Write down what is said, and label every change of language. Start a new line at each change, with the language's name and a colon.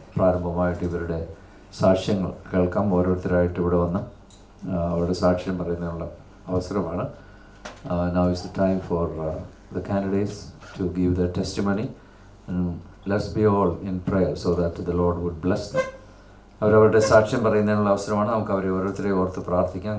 Malayalam: പ്രാരംഭമായിട്ട് ഇവരുടെ സാക്ഷ്യങ്ങൾ കേൾക്കാം. ഓരോരുത്തരായിട്ട് ഇവിടെ വന്ന് അവരുടെ സാക്ഷ്യം പറയുന്നതിനുള്ള അവസരമാണ്.
English: Now is the time for the candidates to give their testimony, and let's be all in prayer so that the Lord would bless them.
Malayalam: അവരവരുടെ സാക്ഷ്യം പറയുന്നതിനുള്ള അവസരമാണ്. നമുക്ക് അവരെ ഓരോരുത്തരെ ഓർത്ത് പ്രാർത്ഥിക്കാം.